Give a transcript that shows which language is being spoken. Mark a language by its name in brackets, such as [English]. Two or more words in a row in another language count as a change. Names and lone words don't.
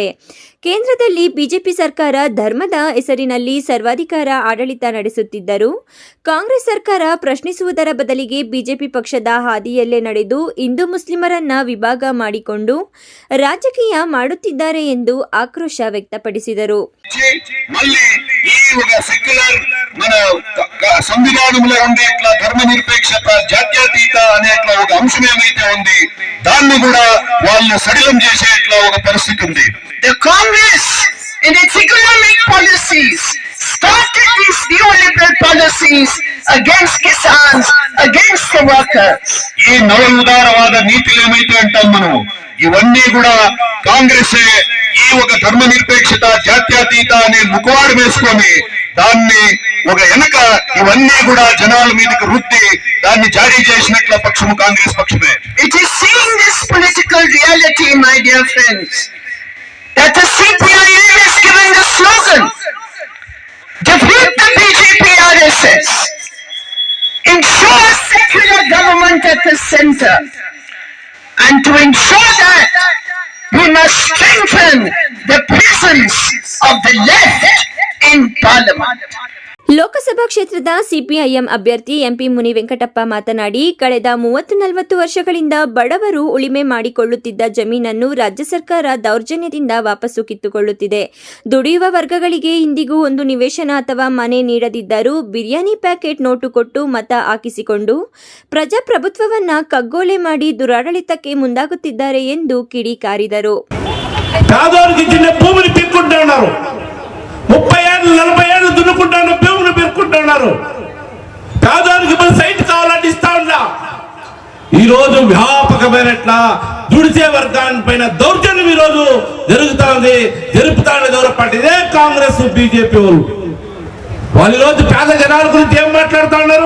[Kannada] ಕೇಂದ್ರದಲ್ಲಿ ಬಿಜೆಪಿ ಸರ್ಕಾರ ಧರ್ಮದ ಹೆಸರಿನಲ್ಲಿ ಸರ್ವಾಧಿಕಾರ ಆಡಳಿತ ನಡೆಸುತ್ತಿದ್ದರೂ ಕಾಂಗ್ರೆಸ್ ಸರ್ಕಾರ ಪ್ರಶ್ನಿಸುವುದರ ಬದಲಿಗೆ ಬಿಜೆಪಿ ಪಕ್ಷದ ಹಾದಿಯಲ್ಲೇ ನಡೆದು ಹಿಂದೂ ಮುಸ್ಲಿಮರನ್ನ ವಿಭಾಗ ಮಾಡಿಕೊಂಡು ರಾಜಕೀಯ ಮಾಡುತ್ತಿದ್ದಾರೆ ಎಂದು ಆಕ್ರೋಶ ವ್ಯಕ್ತಪಡಿಸಿದರು. [Telugu] మళ్ళీ ఈ ఒక సెక్యులర్ మన సంవిధానంలో ఉండే ఇట్లా ధర్మ నిరపేక్షత, జాత్యతీత అనే ఇట్లా ఒక అంశం ఏమైతే ఉంది దాన్ని కూడా వాళ్ళు సడిలం చేసే ఇట్లా ఒక పరిస్థితి ఉంది. [English] The Congress in its economic policies started these neoliberal policies against Kisans, against the workers. [Telugu] ఈ నవ ఉదారవాద నీతులు ఏమైతే అంటాం మనం, ఇవన్నీ కూడా కాంగ్రెస్ ఈ ఒక ధర్మ నిరపేక్షత, జాత్యతీత అనే ముఖవాడు వేసుకొని దాన్ని ఒక వెనక ఇవన్నీ కూడా జనాల మీదకి రుద్ది దాన్ని జారీ చేసినట్ల పక్షము కాంగ్రెస్ పక్షమే. [English] It is seeing this political reality, my dear friends, that the CPIM is given the slogan, defeat the BJP RSS, ensure secular government at the center, and to ensure that we must strengthen the presence of the left in parliament. [Kannada] ಲೋಕಸಭಾ ಕ್ಷೇತ್ರದ ಸಿಪಿಐಎಂ ಅಭ್ಯರ್ಥಿ ಎಂಪಿ ಮುನಿ ವೆಂಕಟಪ್ಪ ಮಾತನಾಡಿ, ಕಳೆದ 30-40 ವರ್ಷಗಳಿಂದ ಬಡವರು ಉಳಿಮೆ ಮಾಡಿಕೊಳ್ಳುತ್ತಿದ್ದ ಜಮೀನನ್ನು ರಾಜ್ಯ ಸರ್ಕಾರ ದೌರ್ಜನ್ಯದಿಂದ ವಾಪಸ್ಸು ಕಿತ್ತುಕೊಳ್ಳುತ್ತಿದೆ. ದುಡಿಯುವ ವರ್ಗಗಳಿಗೆ ಇಂದಿಗೂ ಒಂದು ನಿವೇಶನ ಅಥವಾ ಮನೆ ನೀಡದಿದ್ದರೂ ಬಿರಿಯಾನಿ ಪ್ಯಾಕೆಟ್ ನೋಟು ಕೊಟ್ಟು ಮತ ಹಾಕಿಸಿಕೊಂಡು ಪ್ರಜಾಪ್ರಭುತ್ವವನ್ನ ಕಗ್ಗೊಲೆ ಮಾಡಿ ದುರಾಡಳಿತಕ್ಕೆ ಮುಂದಾಗುತ್ತಿದ್ದಾರೆ ಎಂದು ಕಿಡಿಕಾರಿದರು. [Telugu] 30 ఏళ్ళు 40 ఏళ్ళు దున్నుకుంటాను భూమిని పెట్టుకుంటాను. రోజు వ్యాపకమైన దుడిసే వర్గాన్ని పైన దౌర్జన్యం ఈ రోజు జరుపుతా ఉంది ఎవరో పార్టీ ఇదే కాంగ్రెస్ బీజేపీ వాళ్ళు ఈ రోజు పేద జనాల గురించి ఏం మాట్లాడుతూ ఉన్నారు?